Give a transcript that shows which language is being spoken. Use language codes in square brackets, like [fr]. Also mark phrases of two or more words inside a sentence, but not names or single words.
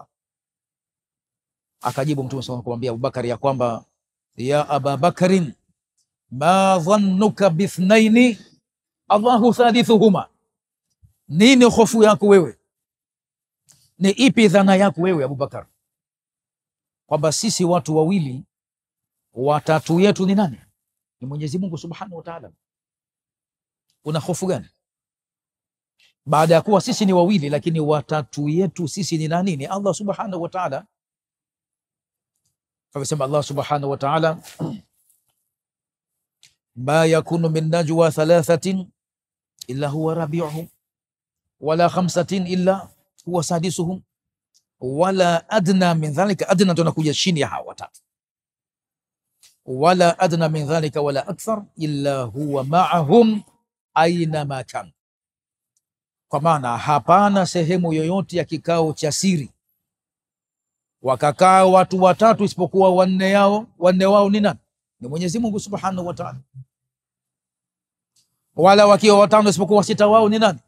[sw] Akajibu Mtume SAW kumwambia Abubakar ya kwamba [ar] يا أبا بكر، ما ظنك باثنين الله ثالثهما, [sw] nini hofu yako wewe, ni ipi dhana yako wewe Abubakar, kwamba sisi watu wawili watatu yetu ni nani? Ni Mwenyezi Mungu [ar] سبحانه وتعالى. [sw] Una hofu gani baada ya kuwa sisi ni wawili, lakini watatu yetu sisi ni nani? [ar] Ni الله سبحانه وتعالى. Fakasema الله سبحانه وتعالى، ما يكون من نجوى ثلاثة إلا هو رابعهم ولا خمسة إلا هو سادسهم ولا أدنى من ذلك. [sw] Adna tunakuja chini ya hawa watatu. [ar] ولا أدنى من ذلك ولا أكثر إلا هو معهم أين ما كان, [sw] kwa maana hapana sehemu yoyote ya kikao cha siri wakakaa watu watatu isipokuwa wanne wao ni nani? Ni Mwenyezi Mungu [ar] سبحانه وتعالى. [sw] Wala wakiwa watano isipokuwa sita wao ni nani?